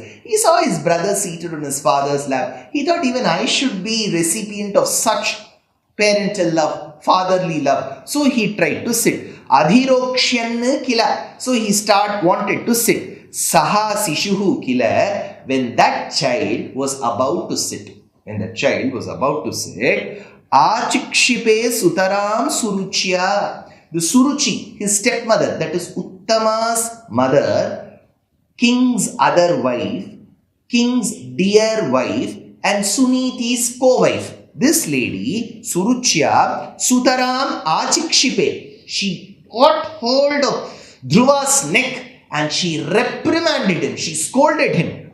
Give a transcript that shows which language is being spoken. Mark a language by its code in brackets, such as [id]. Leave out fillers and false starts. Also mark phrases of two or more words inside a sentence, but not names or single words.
[en] He saw his brother seated on his father's lap. He thought even I should be recipient of such parental love, fatherly love. So he tried to sit. [sa] Adhirokshan kila. [en] So he wanted to sit. [sa] Saha sishuhu kila. [en] When that child was about to sit. [sa] Achikshipe sutaram suruchya. [en] The Suruchi, his stepmother, that is Uttama's mother, king's other wife, king's dear wife, and Suniti's co-wife. This lady, [sa] Suruchya, Sutaram Achikshipe, [en] she got hold of Dhruva's neck and she reprimanded him, she scolded him.